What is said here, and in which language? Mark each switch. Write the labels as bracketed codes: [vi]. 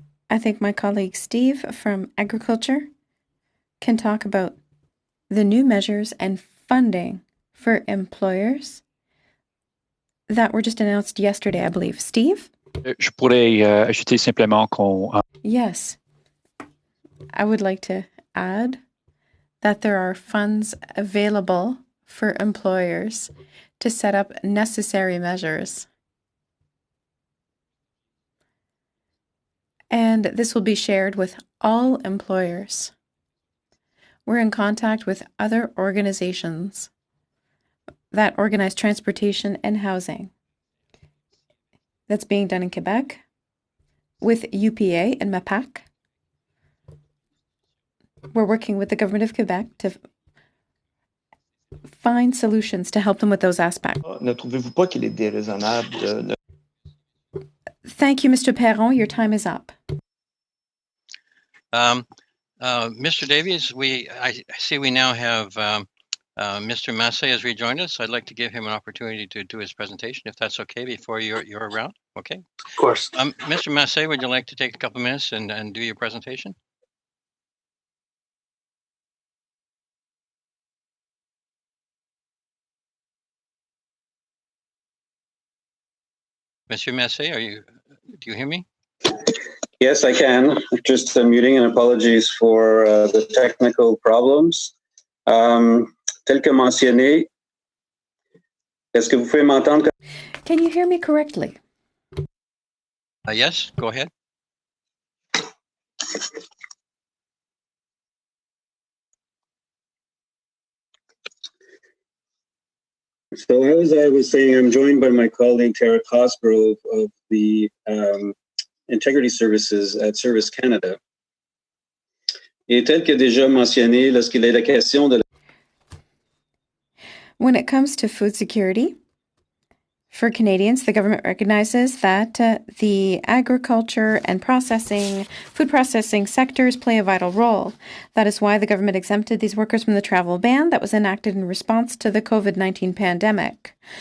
[en] I think my colleague Steve from Agriculture can talk about the new measures and funding for employers that were just announced yesterday, I believe. Steve? [fr] Je pourrais ajouter simplement qu'on... [en] Yes. I would like to add that there are funds available for employers to set up necessary measures. And this will be shared with all employers. We're in contact with other organizations that organize transportation and housing. That's being done in Quebec with UPA and MAPAC. We're working with the government of Quebec to find solutions to help them with those aspects. [fr] Ne trouvez-vous pas qu'il est déraisonnable [en] Thank you, Mr. Perron. Your time is up. Mr. Davies, I see we now have Mr. Massé has rejoined us. I'd like to give him an opportunity to do his presentation, if that's okay, before you're around. Okay. Of course. Mr. Massé, would you like to take a couple minutes and do your presentation? Monsieur Massé, do you hear me? Yes, I can. Just muting, and apologies for the technical problems. [fr] Tel que mentionné, est-ce que vous pouvez m'entendre? [en] Can you hear me correctly? Yes, go ahead. So as I was saying, I'm joined by my colleague Tara Cosgrove of the Integrity Services at Service Canada. [fr] Et tel que déjà mentionné, lorsqu'il est la question de [en] When it comes to food security, for Canadians, the government recognizes that the agriculture and food processing sectors play a vital role. That is why the government exempted these workers from the travel ban that was enacted in response to the COVID-19 pandemic.